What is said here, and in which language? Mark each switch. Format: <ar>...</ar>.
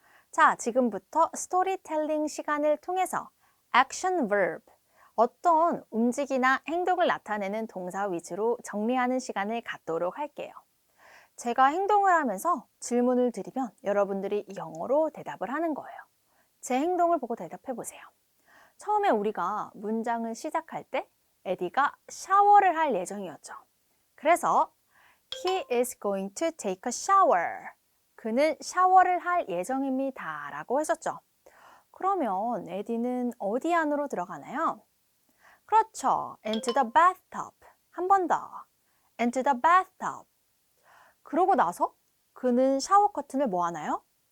<ko>자, 지금부터 스토리텔링 시간을 통해서 action verb, 어떤 움직이나 행동을 나타내는 동사 위주로 정리하는 시간을 갖도록 할게요. 제가 행동을 하면서 질문을 드리면 여러분들이 영어로 대답을 하는 거예요. 제 행동을 보고 대답해 보세요. 처음에 우리가 문장을 시작할 때 에디가 샤워를 할 예정이었죠. 그래서</ko> <en>He is going to take a shower.</en> <ko>그는 샤워를 할 예정입니다. 라고 했었죠. 그러면 에디는 어디 안으로 들어가나요? 그렇죠.</ko> <en>Into the bathtub.</en> <ko>한 번 더.</ko> <en>Into the bathtub.</en> <ko>그러고 나서 그는 샤워 커튼을 뭐 하나요?</ko>